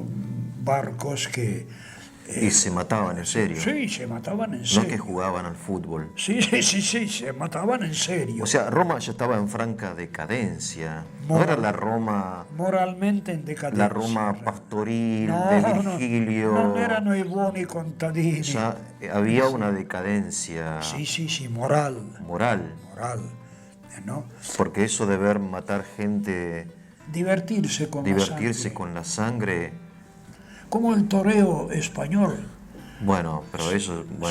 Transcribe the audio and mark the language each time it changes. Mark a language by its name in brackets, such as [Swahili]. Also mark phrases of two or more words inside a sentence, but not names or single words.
[Spanish] Barcos que... Y se mataban en serio, Sí, se mataban en no serio. que jugaban al fútbol. Sí, se mataban en serio. O sea, Roma ya estaba en franca decadencia. No era la Roma, Moralmente en decadencia. la Roma pastoril No, de no, Virgilio. [Italian] non erano i buoni contadini. [Spanish] Ya había una decadencia Sí, moral, moral, ¿no? porque eso de ver matar gente, Divertirse con la divertirse sangre. con la sangre, Como el toreo español, bueno, pero eso, bueno,